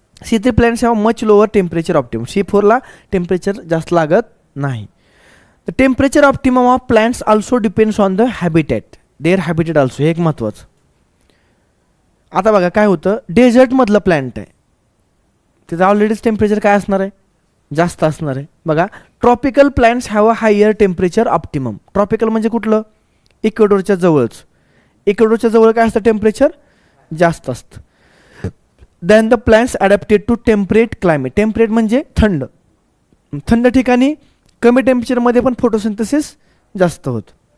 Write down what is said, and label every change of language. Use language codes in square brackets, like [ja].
[en] C3 plants have much lower temperature optimum. [mr] C4ला temperature जास्त लागत नाही. [en] the temperature optimum of plants also depends on the habitat, their habitat also, [mr] हे एक महत्त्वाचं. आता बघा काय होतं, डेझर्टमधलं प्लांट आहे, तिथं ऑलरेडीच टेम्परेचर काय असणार आहे, जास्त असणार आहे. [en] बघा tropical plants have a higher temperature optimum. [mr] Tropical म्हणजे कुठलं, इक्वेडोरच्या जवळच, इक्वेडोरच्या जवळ काय असतं, टेम्परेचर जास्त असतं. [en] Then the plants adapted to temperate climate. [mr] Temperate म्हणजे थंड, थंड ठिकाणी कमी टेम्परेचरमध्ये पण फोटोसिंथेसिस जास्त होतं.